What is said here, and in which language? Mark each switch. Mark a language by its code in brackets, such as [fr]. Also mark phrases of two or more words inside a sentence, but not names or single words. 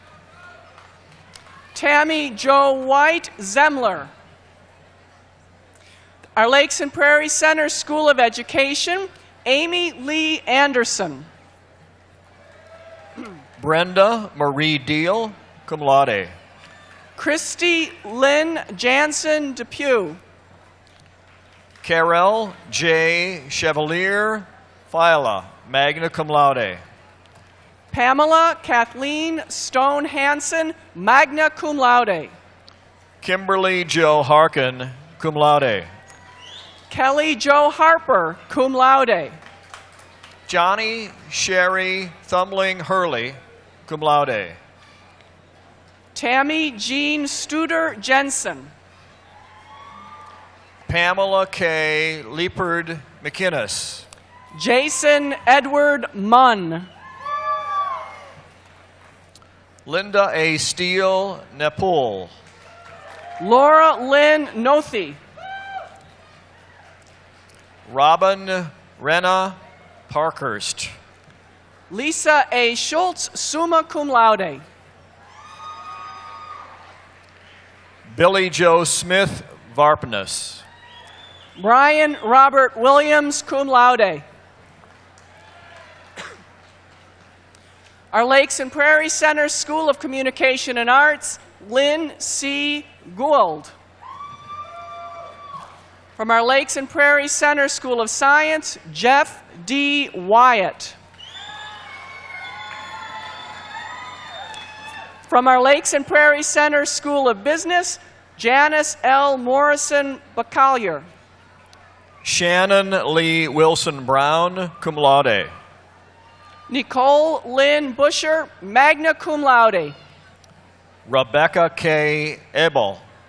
[en] Tammy Jo White Zemler. Our Lakes and Prairie Center School of Education, Amy Lee Anderson. Brenda Marie Deal, [la] cum laude. [en] Christy Lynn Jansen Depew. Carol J. Chevalier Fila, [la] magna cum laude. [en] Pamela Kathleen Stone Hansen, [la] magna cum laude. [en] Kimberly Jo Harkin, [la] cum laude. [en] Kelly Jo Harper, [la] cum laude. [en] Johnny Sherry Thumbling Hurley, [la] cum laude. [en] Tammy Jean Studer Jensen. Pamela K. Leopard McInnes. Jason Edward Munn. Linda A. Steele Nepal. Laura Lynn Nothi. Robin Renna Parkhurst. Lisa A. Schultz, [la] summa cum laude. [en] Billy Joe Smith Varpinus. Brian Robert Williams, [la] cum laude. [en] Our Lakes and Prairie Center School of Communication and Arts, Lynn C. Gould. From our Lakes and Prairie Center School of Science, Jeff D. Wyatt. From our Lakes and Prairie Center School of Business, Janice L. Morrison Bacallier. Shannon Lee Wilson Brown, [la] cum laude. [en] Nicole Lynn Busher, [la] magna cum laude. [en] Rebecca K. Ebel.